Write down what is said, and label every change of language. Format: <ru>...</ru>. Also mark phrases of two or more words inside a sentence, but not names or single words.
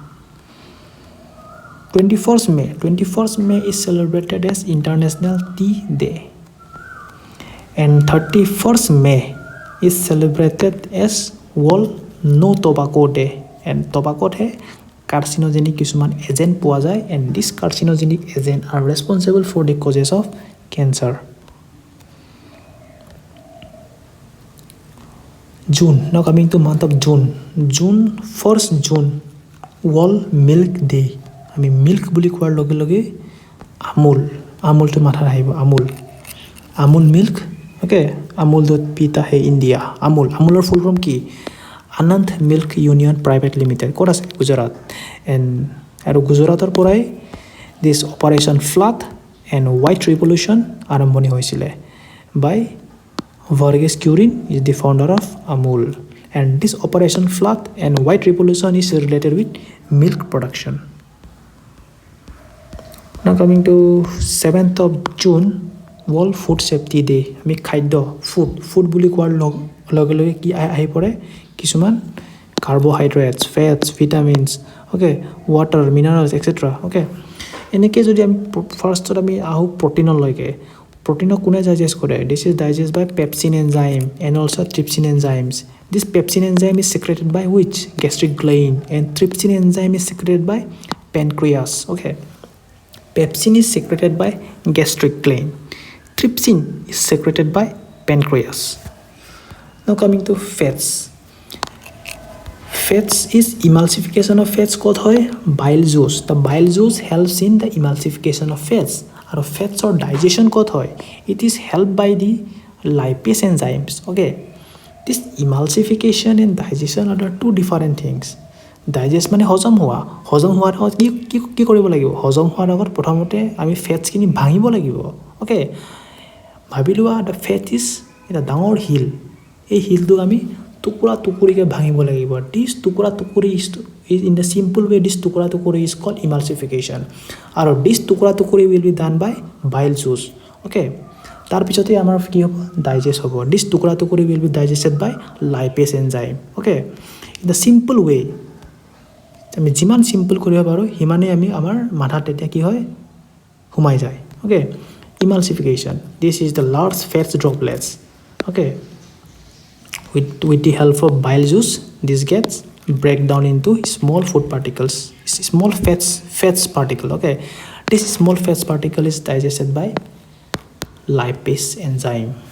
<en>21st May is celebrated as International Tea Day. And 31st May is celebrated as World No Tobacco Day. And tobacco</en> <as>है carcinogenic কিছুমান এজেন্ট পোৱা যায়,</as> <en>and this carcinogenic agent are responsible for the causes of cancer. June, now coming to month of June 1st June World Milk Day.</en> <as>আমি মিল্ক বুলি কোৱাৰ লগে লগে আমুলটো মাথাত আহিব, আমুল মিল্ক. ওকে, আমুল</as> <hi>दूध पीता है इंडिया.</hi> <as>আমুলৰ</as> <en>full form</en> <as>কি? আনন্দ মিল্ক ইউনিয়ন প্ৰাইভেট লিমিটেড. ক'ত আছে? গুজৰাট. আৰু গুজৰাটৰ পৰাই</as> <en>this Operation Flood and White Revolution</en> <as>আৰম্ভণি হৈছিলে</as> <en>by Verghese Kurien is the founder of Amul, and this Operation Flood and White Revolution is related with milk production. Now coming to 7th of June World Food Safety Day.</en> <as>আমি খাদ্য ফুড বুলি কোৱাৰ লগে লগে কি আহি পৰে? কিছুমান</as> <en>carbohydrates, fats, vitamins, okay, water, minerals etcetera.</en> <as>অ'কে, এনেকৈ যদি আমি ফাৰ্ষ্টত আমি আহোঁ প্ৰটিনলৈকে, প্ৰটিনক কোনে ডাইজেষ্ট কৰে?</as> <en>this is digest by pepsin enzyme and also trypsin enzymes. This pepsin enzyme is secreted by which? Gastric gland, and trypsin enzyme is secreted by pancreas. Okay, pepsin is secreted by gastric gland, trypsin is secreted by pancreas. Now coming to fats. Fats is emulsification of fats called bile juice. The bile juice helps in the emulsification of fats. Or fats or digestion called it is helped by the lipase enzymes. Okay, this emulsification and digestion are the two different things.</en> <as>ডাইজেষ্ট মানে হজম হোৱাৰ আগত কি কৰিব লাগিব? হজম হোৱাৰ আগত প্ৰথমতে আমি ফেটছখিনি ভাঙিব লাগিব। অ'কে, ভাবি লোৱা</as> <en>the fat is</en> <as>এটা ডাঙৰ শিল, এই শিলটোক আমি টুকুৰা টুকুৰিকৈ ভাঙিব লাগিব।</as> <en>দিছ</en> <as>টুকুৰা টুকুৰি</as> <en>is in the simple way this</en> <as>টুকুৰা টুকুৰি</as> <en>is called emulsification, আৰু দিছ</en> <as>টুকুৰা টুকুৰি</as> <en>will be done by bile juice.</en> <as>অ'কে, তাৰপিছতে আমাৰ কি হ'ব? ডাইজেষ্ট হ'ব।</as> <en>দিছ</en> <as>টুকুৰা টুকুৰি</as> <en>will be digested by lipase enzyme. অ'কে, in the simple way</en> <as>আমি যিমান চিম্পল কৰিব পাৰোঁ সিমানেই আমি আমাৰ মাথাত তেতিয়া কি হয় সোমাই যায়</as> <en>অ'কে emulsification this is the large fat droplets okay with the help of bile juice this gets break down into small food particles small fats particle okay this small fats particle is digested by lipase enzyme</en>